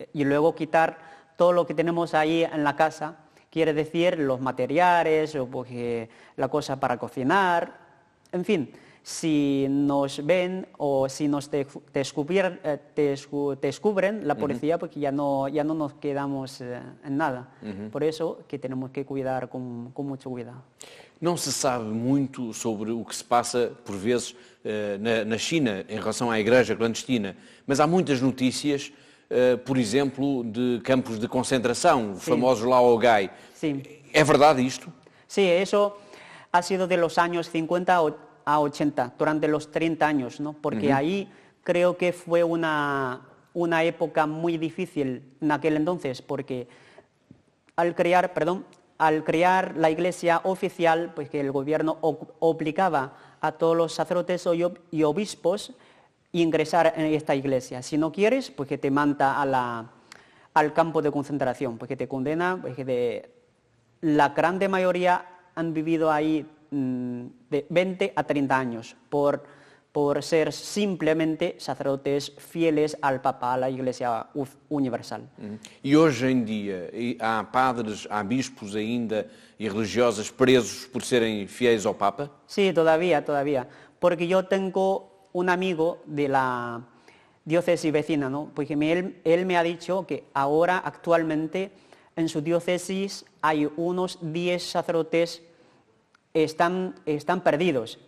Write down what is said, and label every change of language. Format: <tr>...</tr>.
<es>Y luego quitar todo lo que tenemos ahí en la casa, quiere decir los materiales, o porque la cosa para cocinar, en fin. Si nos ven o si nos descubren la policía, porque ya no nos quedamos en nada. Por eso que tenemos que cuidar con mucho cuidado.</es> <pt>Não se sabe muito sobre o que se passa, por vezes, na China, em relação à igreja clandestina, mas há muitas notícias, por exemplo, de campos de concentração, os famosos Laogai. Sim. É verdade isto?</pt> <es>Sí, eso ha sido de los años 50 a 80, durante los 30 años, ¿no? Porque ahí creo que fue una época muy difícil en aquel entonces, porque al crear la iglesia oficial, pues que el gobierno obligaba a todos los sacerdotes y obispos ingresar en esta iglesia. Si no quieres, pues que te manda al campo de concentración, pues que te condena, pues que la grande mayoría han vivido ahí de 20 a 30 años por ser simplemente sacerdotes fieles al Papa, a la Iglesia Universal.</es> <pt>E hoje em dia há padres, há bispos ainda e religiosas presos por serem fiéis ao Papa?</pt> <es>Sí, todavía, porque yo tengo un amigo de la diócesis vecina, ¿no? Porque él me ha dicho que ahora, actualmente, en su diócesis hay unos 10 sacerdotes están perdidos.</es>